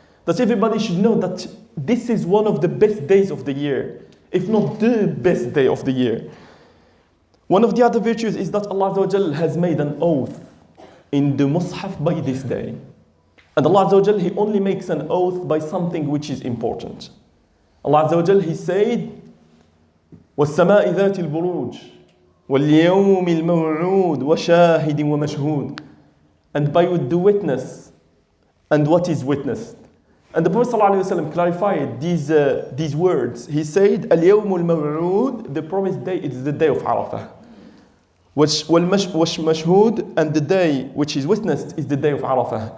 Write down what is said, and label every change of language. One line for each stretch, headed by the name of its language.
English: That everybody should know that this is one of the best days of the year, if not the best day of the year. One of the other virtues is that Allah Azza wa Jal has made an oath in the Mus'haf by this day. And Allah Azza wa Jal, He only makes an oath by something which is important. Allah Azza wa Jal, He said,
Arabic: وَالسَّمَاءِ ذَاتِ الْبُرُوجِ وَالْيَوْمِ الْمَوْعُودِ وَشَاهِدٍ وَمَشْهُودٍ.
English: And by the witness and what is witnessed. And the Prophet ﷺ clarified these words. He said,
Arabic: الْيَوْمُ الْمَوْعُودِ,
English: the promised day is the day of Arafah.
Arabic: وَالْمَشْهُودِ,
English: and the day which is witnessed is the day of Arafah.